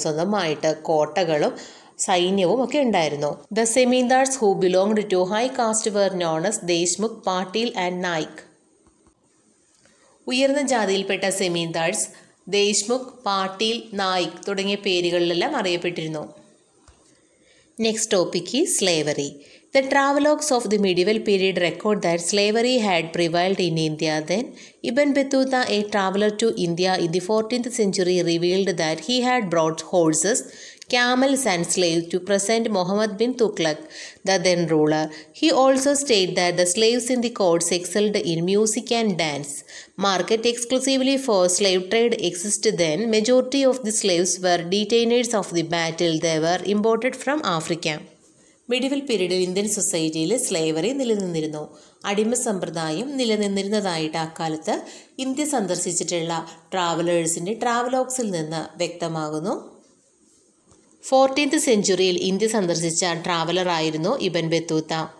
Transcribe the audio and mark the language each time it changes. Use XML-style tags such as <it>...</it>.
<ml>സ്വന്തമായിട്ട് കോട്ടകളും സൈന്യവും ഒക്കെ ഉണ്ടായിരുന്നു.</ml> <en>The zamindars who belonged to high caste were known as Deshmukh, Patil and Naik.</en> <ml>ഉയർന്ന ജാതിയിൽപ്പെട്ട സെമീന്ദാർസ് ദേശ്മുഖ്, പാട്ടീൽ, നായിക് തുടങ്ങിയ പേരുകളിലെല്ലാം അറിയപ്പെട്ടിരുന്നു.</ml> <en>Next topic is slavery. The travelogues of the medieval period record that slavery had prevailed in India then. Ibn Battuta, a traveller to India in the 14th century, revealed that he had brought horses, camels and slaves to present Muhammad bin Tughlaq, the then ruler. He also stated that the slaves in the courts excelled in music and dance. Market exclusively for slave trade existed then. Majority of the slaves were detainers of the battle. They were imported from Africa.</en> <ml>Medieval പീരീഡിൽ Indian സൊസൈറ്റിയിൽ slavery നിലനിന്നിരുന്നു. അടിമ സമ്പ്രദായം നിലനിന്നിരുന്നതായിട്ട് അക്കാലത്ത് India സന്ദർശിച്ചിട്ടുള്ള ട്രാവലേഴ്സിൻ്റെ ട്രാവലോഗ്സിൽ നിന്ന് വ്യക്തമാകുന്നു. 14th സെഞ്ചുറിയിൽ India സന്ദർശിച്ച ട്രാവലറായിരുന്നു ഇബൻ Battuta.</ml>